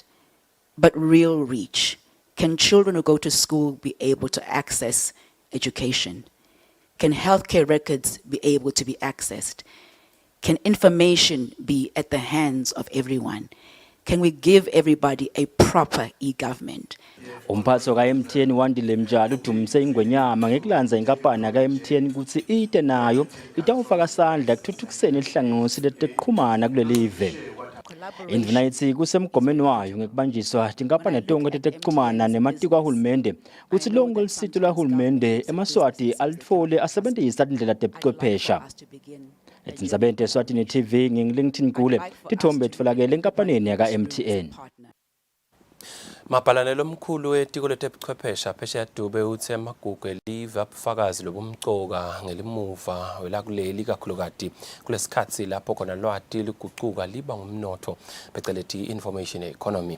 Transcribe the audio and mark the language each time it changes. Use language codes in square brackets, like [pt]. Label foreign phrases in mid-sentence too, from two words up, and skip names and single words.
[en] But real reach. Can children who go to school be able to access education? Can healthcare records be able to be accessed? Can information be at the hands of everyone? Can we give everybody a proper e-government? [ss] Umphatho ka MTN wandile mjalo udumise ingonyama ngekulanza inkampani ka MTN ukuthi ite nayo itawufaka sandla ekuthuthukiseni ihlangosi leteqhumana kuleli live. Indvuna ithi kusemgomeni wayo ngekubanjiswa tinkampani tonke tetekuxhumana nematiko ahulumende kuthi lonke lisito lahulumende emaswati alithole asebenzisa indlela tebuchwephesha. Tindzaba Eswatini TV ngingilingithini kule tithombe etfolakele enkampanini yaka MTN. Mapalanelo omkhulu etiko letebuchwephesha phesheya Dube uthe amagugu elive abufakazi lobumcoka ngelimuva welakuleli kakhulukati kulesikhathi lapho khona lwati liguquka liba ngumnotho phecelezi [en] information economy.